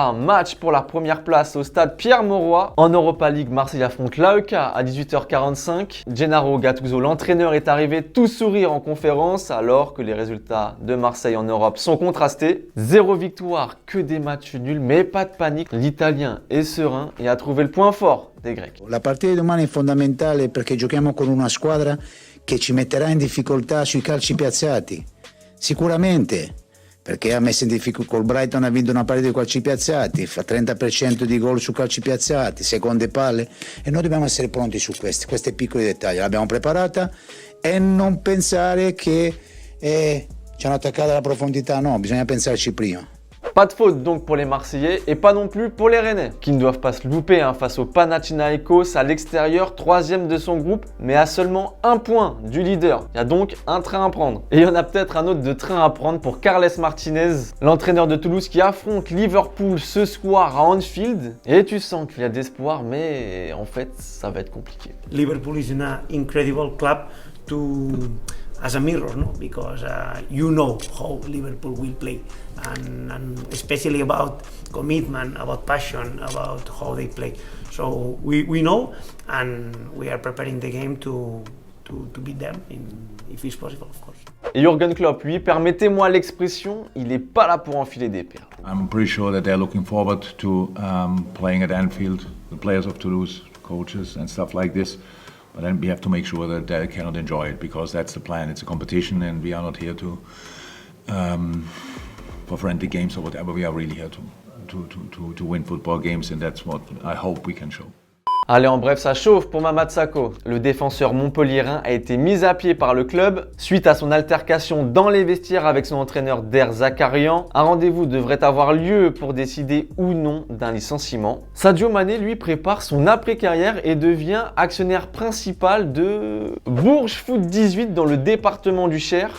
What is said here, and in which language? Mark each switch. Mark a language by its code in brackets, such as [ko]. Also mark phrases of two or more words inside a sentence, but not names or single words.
[fr] Un match pour la première place au stade Pierre-Mauroy. En Europa League, Marseille affronte l'AEK à 18h45. Gennaro Gattuso, l'entraîneur, est arrivé tout sourire en conférence alors que les résultats de Marseille en Europe sont contrastés. 0 victoire, que des matchs nuls, mais pas de panique. L'Italien est serein et a trouvé le point fort des Grecs. [it] La partita di domani è fondamentale perché giochiamo con una squadra che ci metterà in difficoltà sui calci piazzati, sicuramente, perché ha messo in difficoltà, col Brighton ha vinto una partita di calci piazzati, fa 30% di gol su calci piazzati, seconde palle, e noi dobbiamo essere pronti su questi piccoli dettagli. L'abbiamo preparata e non pensare che ci hanno attaccato alla profondità, no, bisogna pensarci prima. [fr] Pas de faute donc pour les Marseillais et pas non plus pour les Rennais qui ne doivent pas se louper face au Panathinaikos à l'extérieur, 3e de son groupe mais à seulement 1 point du leader. Il y a donc un train à prendre. Et il y en a peut-être un autre de train à prendre pour Carles Martinez, l'entraîneur de Toulouse qui affronte Liverpool ce soir à Anfield. Et tu sens qu'il y a d'espoir mais en fait ça va être compliqué. [en] Liverpool is an incredible club as a mirror, no? Because you know how Liverpool will play, and especially about commitment, about passion, about how they play. So we know, and we are preparing the game to beat them, if it's possible, of course. [fr] Et Jürgen Klopp, lui, permettez-moi l'expression, il n'est pas là pour enfiler des perles. [en] I'm pretty sure that they're looking forward to playing at Anfield, the players of Toulouse, coaches and stuff like this. But then we have to make sure that they cannot enjoy it because that's the plan. It's a competition and we are not here to for friendly games or whatever. We are really here to win football games, and that's what I hope we can show. [fr] Allez, en bref, ça chauffe pour Mamad Sakho. Le défenseur montpelliérain a été mis à pied par le club suite à son altercation dans les vestiaires avec son entraîneur Der Zakarian. Un rendez-vous devrait avoir lieu pour décider ou non d'un licenciement. Sadio Mané, lui, prépare son après-carrière et devient actionnaire principal de Bourges Foot 18 dans le département du Cher.